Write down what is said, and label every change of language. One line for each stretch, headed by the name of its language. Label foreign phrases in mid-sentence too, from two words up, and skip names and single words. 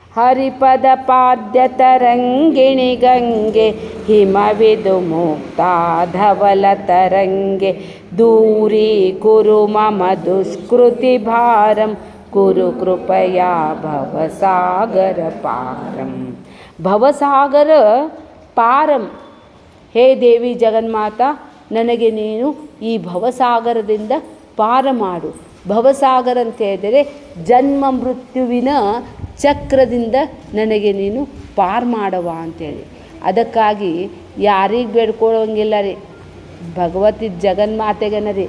Sanskrit: ಹರಿಪದ ಪಾದ್ಯ ತರಂಗಿಣಿ ಗಂಗೆ ಹಿಮವಿದು ಮುಕ್ತ ಧವಲ ತರಂಗೆ ದೂರೀ ಕುರು ಮಮ ದುಷ್ಕೃತಿ ಭಾರಂ ಕುರು ಕೃಪಯಾ ಭವಸಾಗರ ಪಾರಂ. ಭವಸಾಗರ ಪಾರಂ.
Kannada: ಹೇ ದೇವಿ ಜಗನ್ಮಾತಾ, ನನಗೆ ನೀನು ಈ ಭವಸಾಗರದಿಂದ ಪಾರ ಮಾಡು. ಭವಸಾಗರ ಅಂತ ಹೇಳಿದರೆ ಜನ್ಮ ಮೃತ್ಯುವಿನ ಚಕ್ರದಿಂದ ನನಗೆ ನೀನು ಪಾರು ಮಾಡವ ಅಂತೇಳಿ. ಅದಕ್ಕಾಗಿ ಯಾರಿಗೆ ಬೇಡ್ಕೊಳ್ಳೋಂಗಿಲ್ಲ ರೀ, ಭಗವತಿ ಜಗನ್ಮಾತೆಗನ ರೀ.